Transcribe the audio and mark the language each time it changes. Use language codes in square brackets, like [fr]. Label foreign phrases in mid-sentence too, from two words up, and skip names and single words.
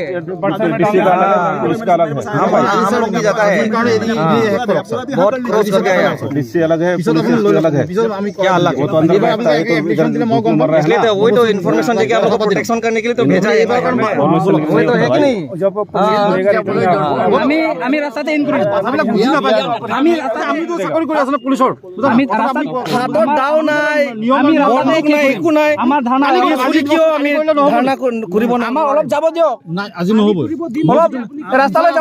[hi] डीसी का अलग है, पुलिस का अलग है। हाँ भाई हम लोग भी जाता है बहुत क्रॉस हो गया है। डीसी अलग है, पुलिस अलग है, क्या अलग वो तो अंदर बैठता है, तो इधर मर रहा है इसलिए तो वही तो इन्फॉर्मेशन देके आप लोग को प्रोटेक्शन करने के लिए तो भेजा है। वही तो है कि नहीं? [as] আমি রাস্তাতে ইন কৰি আমি আমিতো চাকৰি কৰি আছো পুলিচৰ আমি হাতত দাও নাই আমি বন্দুক নাই একো নাই আমাৰ ধাৰণা আজি কিয় আমি ধাৰণা কৰিব না আমাৰ অলপ যাব দিয়ক নাই আজি নহ'ব অলপ ৰাস্তালৈ যাব দিয়ক না